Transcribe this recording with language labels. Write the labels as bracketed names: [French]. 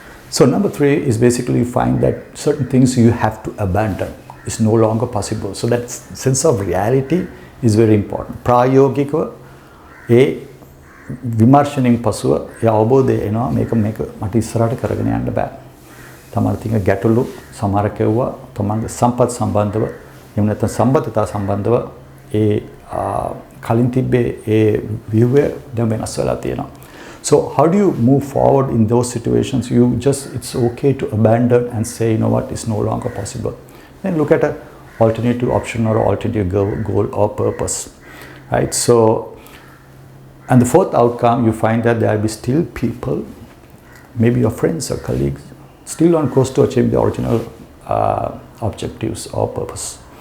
[English] So number three is basically you find that certain things you have to abandon. It's no longer possible. So that sense of reality is very important. [Sinhala] ප්‍රායෝගිකව ඒ විමර්ශනයෙන් පසුව ඒ අවබෝධය එනවා මේක මට ඉස්සරහට කරගෙන යන්න බෑ. තමන්ට තියෙන ගැටලු සමහර කෙවුවා තමන්ගේ සම්පත් සම්බන්ධව එහෙම නැත්නම් සම්බන්ධතා සම්බන්ධව ඒ කලින් තිබ්බේ ඒ view දැන් වෙනස් වෙලා තියෙනවා. [English] So how do you move forward in those situations? It's okay to abandon and say, you know what, it's no longer possible. Then look at an alternative option or alternative goal or purpose, right? So, and the fourth outcome, you find that there will be still people, maybe your friends or colleagues, still on course to achieve the original objectives or purpose.